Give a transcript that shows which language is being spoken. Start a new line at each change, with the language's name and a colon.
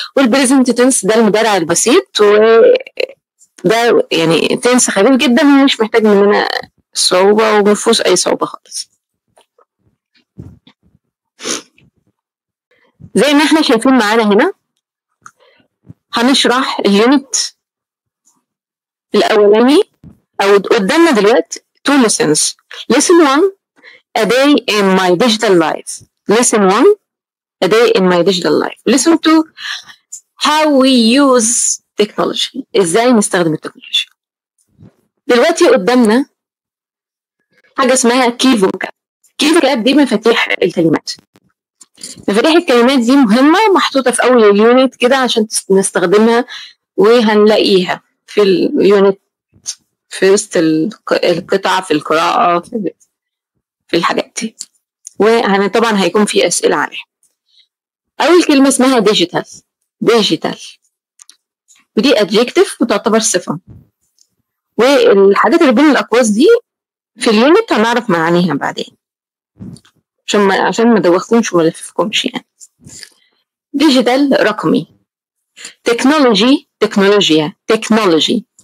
Arabic: والبريزنت تنس ده المضارع البسيط، وده يعني تنس خفيف جدا مش محتاج مننا صعوبة ومفيهوش أي صعوبة خالص. زي ما احنا شايفين معانا هنا هنشرح اليونت الأولاني أو قدامنا دلوقتي 2 lessons.
English: Lesson 1 A day in my digital life. Lesson 1 A day in my digital life. Lesson 2 How we use technology.
Arabic: إزاي نستخدم التكنولوجيا. دلوقتي قدامنا حاجة اسمها key vocab. key vocab دي مفاتيح الكلمات. مفاتيح الكلمات دي مهمة محطوطة في أول اليونت كده عشان نستخدمها، وهنلاقيها في اليونت في وسط القطع في القراءة في الحاجات دي، وطبعا هيكون في أسئلة عليها. أول كلمة اسمها digital. digital ودي adjective وتعتبر صفة، والحاجات اللي بين الأقواس دي في اليونت هنعرف معانيها بعدين عشان ما دوخكمش وما لففكمش يعني. digital رقمي. technology تكنولوجيا technology.